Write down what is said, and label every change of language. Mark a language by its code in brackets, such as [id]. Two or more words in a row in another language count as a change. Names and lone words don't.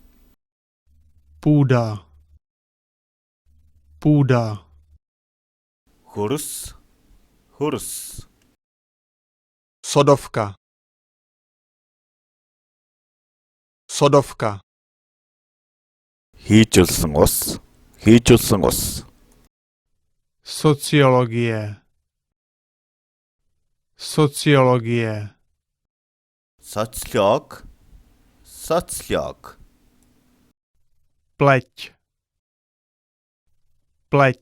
[cs] půda, půda, [mn] хөрс, хөрс, [cs] sodovka, sodovka, [mn] хийжүүлсэн ус, хийжүүлсэн ус, [cs] sociologie, sociologie, [mn] социолог, социолог, [cs] pleť, pleť,